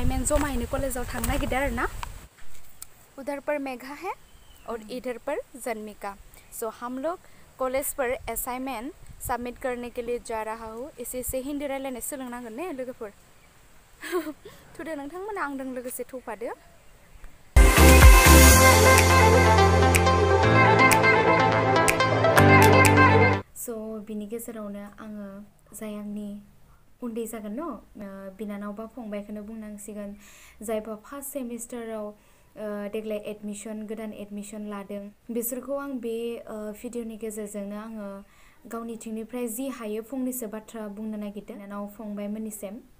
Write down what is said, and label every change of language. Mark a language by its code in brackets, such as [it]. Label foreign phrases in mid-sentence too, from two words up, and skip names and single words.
[brx] जमायैनो कलेजाव थांनो नागिरदों आरो ना [hi] उधर पर मेघा है और इधर पर जन्मिका सो हम लोग कॉलेज पर [en] assignment submit [hi] करने के लिए जा रहा हूँ [brx] एसे हिंदी रायलायनो सोलोंनांगोन ने लोगोफोर थुदो नोंथांमोना आंजों लोगोसे थौफादो सो बिनि गेजेरावनो आङो जाय आंनि उन्दै जागोन न बिनानाव बा फंबायखौनो बुंनांसिगोन जायबा फार्स्ट सेमिस्टाराव देग्लाय गोदान एडमिशन लादों बिसोरखौ आं बे भिडिअनि गेजेरजोंनो आङो गावनिथिंनिफ्राय जि हायो फंनैसो बाथ्रा बुंनो नागिरदों बिनानाव फंबायमोननिसिम